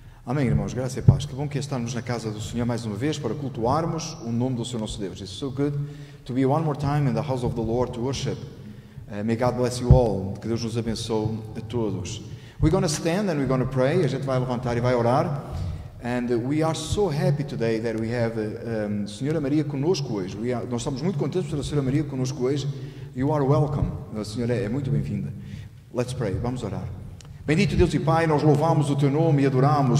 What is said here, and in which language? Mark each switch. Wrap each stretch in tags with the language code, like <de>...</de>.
<pt>Amém, irmãos, graça e paz. Que bom que estamos na casa do Senhor mais uma vez para cultuarmos o nome do Senhor nosso Deus.</pt> <en>It's so good to be one more time in the house of the Lord to worship. May God bless you all.</en> <pt>Que Deus nos abençoe a todos. We're going to stand and we're going to pray. A gente vai levantar e vai orar.</pt> <en>And we are so happy today that we have a Senhora Maria conosco hoje.</en> <pt>Nós estamos muito contentes por ter a Senhora Maria conosco hoje. You are welcome. A Senhora é muito bem-vinda. Let's pray. Vamos orar. Bendito Deus e Pai, nós louvamos o Teu nome e adoramos.</pt>